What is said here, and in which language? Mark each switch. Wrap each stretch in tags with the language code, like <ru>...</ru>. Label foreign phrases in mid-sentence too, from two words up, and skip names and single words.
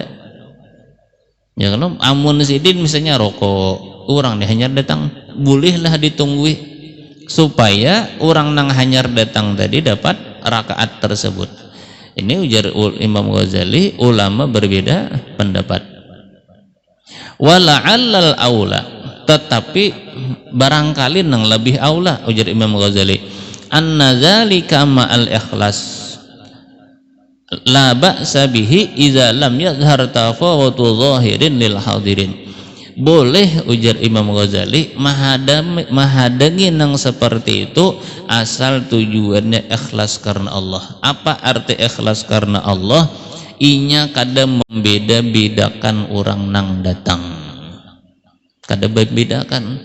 <bjn>Ya kalau amun sidin misalnya rokok, orang nih hanyar datang, bolehlah ditunggui supaya orang nang hanyar datang tadi dapat rakaat tersebut. Ini ujar Imam Ghazali ulama berbeda pendapat.</bjn> <ar>ولعل الأولى,</ar> <bjn>tetapi barangkali nang lebih aula ujar Imam Ghazali</bjn> <ar>أن ذلك مع الإخلاص لا بأس به إذا لم يظهر تفاوت ظاهر للحاضرين.</ar> <bjn>Boleh ujar Imam Ghazali mahadangi nang seperti itu asal tujuannya ikhlas karena Allah. Apa arti ikhlas karena Allah? Inya kada membeda-bedakan orang nang datang, kada membedakan.</bjn>